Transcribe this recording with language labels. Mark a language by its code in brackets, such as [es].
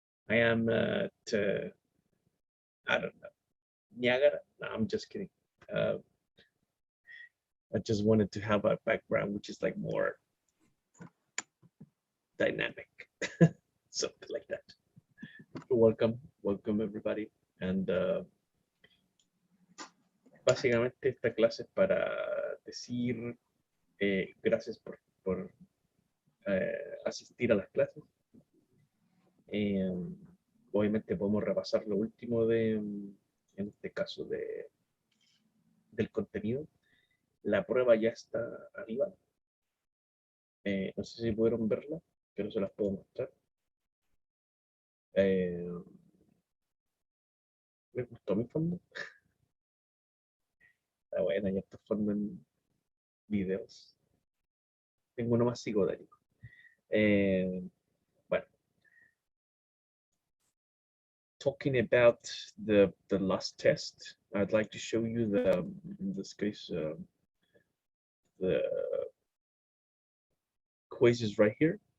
[en] I am at, I don't know, Niagara. No, I'm just kidding. I just wanted to have a background which is like more dynamic, something like that. Welcome everybody. [es] And básicamente esta clase es para decir gracias por asistir a las clases. Obviamente podemos repasar lo último en este caso del contenido. La prueba ya está arriba. No sé si pudieron verla, pero se las puedo mostrar. Me gustó mi fondo. Está buena, ya está fondo en videos. Tengo uno más psicodélico. Bueno. [en] Talking about the last test, I'd like to show you in this case, the quizzes right here.